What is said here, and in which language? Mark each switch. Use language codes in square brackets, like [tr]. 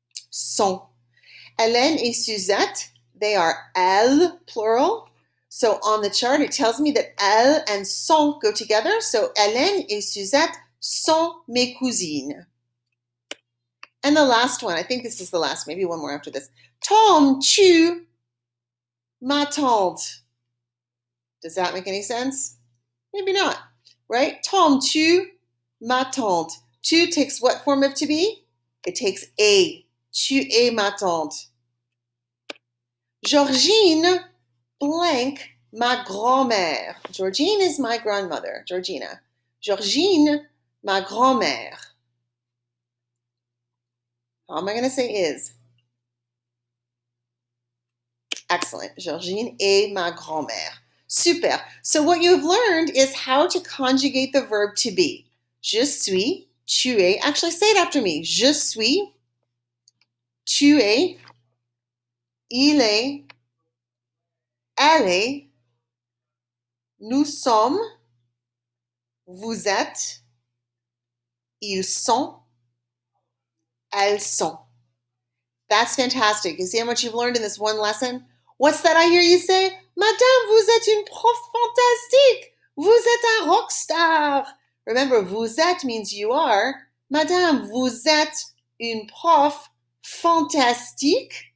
[en] Sont. Hélène et Suzette, they are elles, plural. So on the chart, it tells me that elles and sont go together. [fr] So Hélène et Suzette sont mes cousines. [en] And the last one, I think this is the last, maybe one more after this. [fr] Tombes-tu ma tante? [en] Does that make any sense? Maybe not, right? [fr] Tombes-tu ma tante? [en] Tu takes what form of to be? It takes a. [fr] Tu es ma tante. Georgine blank ma grand-mère. [en] Georgine is my grandmother, Georgina. [fr] Georgine, ma grand-mère. [en] How am I going to say is? Excellent. [fr] Georgine est ma grand-mère. [en] Super. So what you've learned is how to conjugate the verb to be. [fr] Je suis, tu es. [en] Actually, say it after me. [fr] Je suis, tu es, il est, elle est, nous sommes, vous êtes, ils sont, elles sont. [en] That's fantastic. You see how much you've learned in this one lesson? What's that I hear you say? [fr] Madame, vous êtes une prof fantastique. Vous êtes un rockstar. [en] Remember, [fr] vous êtes [en] means you are. [fr] Madame, vous êtes une prof fantastique.